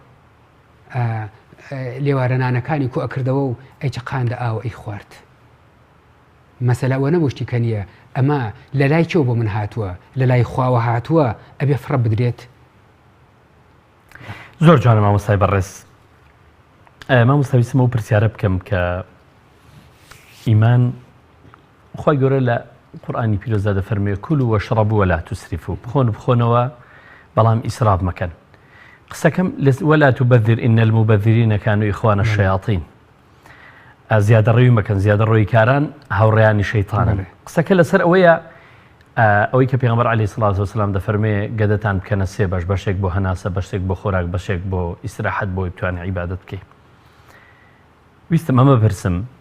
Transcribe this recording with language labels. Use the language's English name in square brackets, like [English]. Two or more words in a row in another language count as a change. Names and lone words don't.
[Central Kurdish] لێوارەنانەکانی کو ئەکردەوە و ئەی چقاندە ئاوە ئەی خوارد مەسەلە ئەوە نەبشتی کە نییە ئەمە لە لای کێوە بۆ من هاتووە لە لای خواوە هاتووە ئەبێ فڕە بدرێت زۆر جوانە مامۆستای بەڕێز مامۆستاویستمە و پرسیارە بکەم کە ئیمان خۆی گەورە لە قورئانی پیرۆزە دەفەرمێ کولوا [Arabic] واشربوا ولا تسرفوا [Central Kurdish] بخۆنەوە بەڵام ئیسراف مەکەن قسەکەم [Arabic] ولا تبذر إن المبذرين كانوا إخوان الشياطين [Central Kurdish] زیادەڕێوی مەکەن زیادەڕۆی کاران هاوڕێیانی شەیتانن قسەکە لەسەر ئەوەیە ئەوەی کە پێغەمبەر [Arabic] عەلەیهی سڵات وسەلام [Central Kurdish] دەفەرمێ گەدەتان بکەنە سێ بەش بەشێک بۆ هەناسە بەشێک بۆ خۆراک بەشێک بۆ ئیستراحەت بۆ بتوانێ عیبادەت بکەی ویستم ئەمە بپرسم